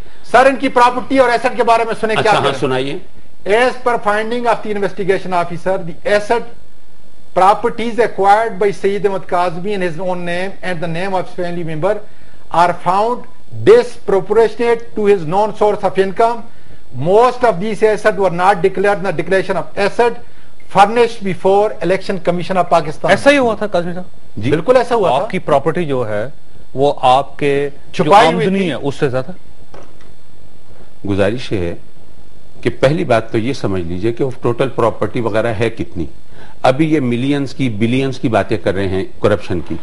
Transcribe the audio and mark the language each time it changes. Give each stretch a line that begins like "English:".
Urdu: سر ان کی پراپرٹی اور ایسٹ کے بارے میں سنے کیا سنائیے.
English: As per finding of the investigation officer, the asset properties acquired by Sayyid Ahmad Kazmi in his own name and the name of his family member are found disproportionate to his known source of income. Most of these assets were not declared in the declaration of asset furnished before Election Commission of Pakistan.
Urdu: ایسا ہی ہوا تھا قاسمی صاحب, بالکل ایسا ہوا. آپ کی property جو ہے وہ آپ کے جو آمدنی ہے اس سے زیادہ. گزارش ہے کہ پہلی بات تو یہ سمجھ لیجئے کہ ٹوٹل پراپرٹی وغیرہ ہے کتنی. ابھی یہ ملینز کی بلینز کی باتیں کر رہے ہیں کرپشن کی.